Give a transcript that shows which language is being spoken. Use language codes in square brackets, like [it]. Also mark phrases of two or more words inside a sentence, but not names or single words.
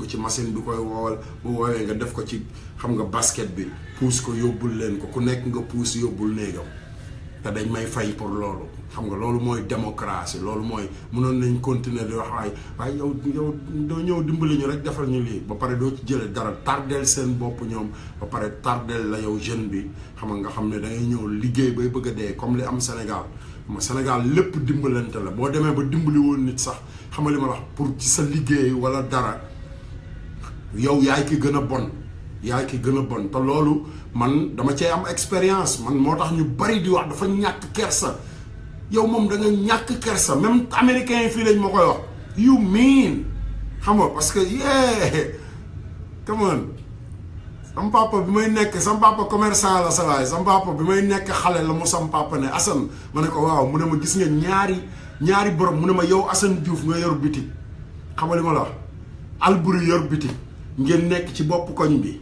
[wo] ci machine bi koy woowal bu woowee nga def ko ci xam nga basket bi puus ko yóbbul leen ko ku nekk nga puus yóbbul néegam te dañ may fay pour loolu xam nga loolu mooy démocratie loolu mooy mënoon nañ continuer di wax waaye yow doo ñëw dimbali ñu rek defal ñu lii ba pare doo ci jële dara tardeel seen bopp ñoom ba pare tardeel la yow jeune bi xam nga xam ne da ngay ñëw liggéey bay bëgg a dee comme li am Sénégal ma Sénégal lépp dimbalante la boo demee ba dimbali woon nit sax xam nga li ma wax pour ci sa liggéey wala dara yow yaay ki gën a bon te loolu man dama cee am expérience man moo tax ñu bari di wax dafa ñàkk kersa yow moom da nga ñàkk kersa [fr] même américains [wo] yi fii lañ ma koy wax [en] you mean [wo] xam nga parce que [en] come on [wo] sama papa bi may nekk sama papa commerçant la sa waay sama papa bi may nekk xale la mu sama papa ne Assane ma ne ko waaw mu ne ma gis nga ñaari borom mu ne ma yow Assane Diouf nga yor bitik xam nga li ma la wax Alboury yor bitik ngeen nekk ci bopp koñ bi